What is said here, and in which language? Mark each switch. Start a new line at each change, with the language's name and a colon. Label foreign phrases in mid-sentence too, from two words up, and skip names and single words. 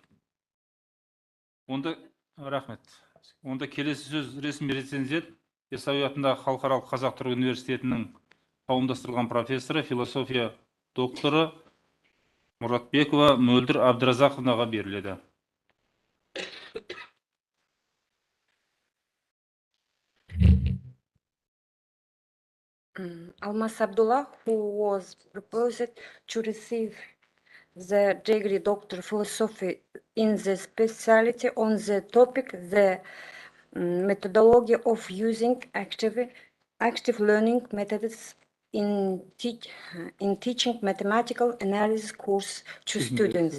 Kazakh: Онда рахмет. Онда келесі сөз ресми рецензент Ясауи атындағы Халықаралық Қазақ-Түрік университетінің қауымдастырылған профессоры, философия докторы Мұратбекова Мөлдір Абдыразақовнаға беріледі.
English: Almas Abdullah, who was proposed to receive the degree Doctor of Philosophy in the specialty on the topic, the methodology of using active learning methods in teaching mathematical analysis course to students.